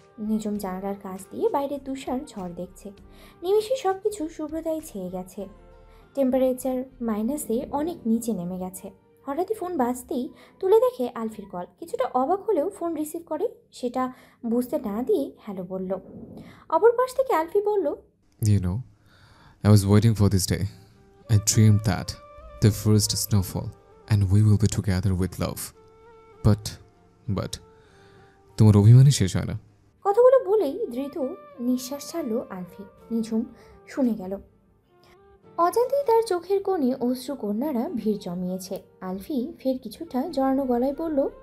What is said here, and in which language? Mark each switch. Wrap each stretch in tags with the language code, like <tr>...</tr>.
<bn>নিঝুম জানালার কাছ দিয়ে বাইরে তুষার ঝড় দেখছে। নিমিষে সব কিছু শুভ্রতায় ছেয়ে গেছে। টেম্পারেচার মাইনাসে অনেক নিচে নেমে গেছে। হঠাৎই ফোন বাজতেই তুলে দেখে আলফির কল। কিছুটা অবাক হলেও ফোন রিসিভ করে, সেটা বুঝতে না দিয়ে হ্যালো বলল। অপর পাশ থেকে আলফি বলল,</bn> <en>You know, I was waiting for this day. I dreamed that the first snowfall and we will be together with love.</en> <bn>But তোমার অভিমানই শেষ হয় না। কথাগুলো বলেই দ্রুত নিঃশ্বাস ছাড়ল আলফি। নিঝুম শুনে গেল। অজান্তেই তার চোখের কোণে অশ্রু কন্যারা ভিড় জমিয়েছে। আলফি ফের কিছুটা জড়ানো গলায় বলল,</bn>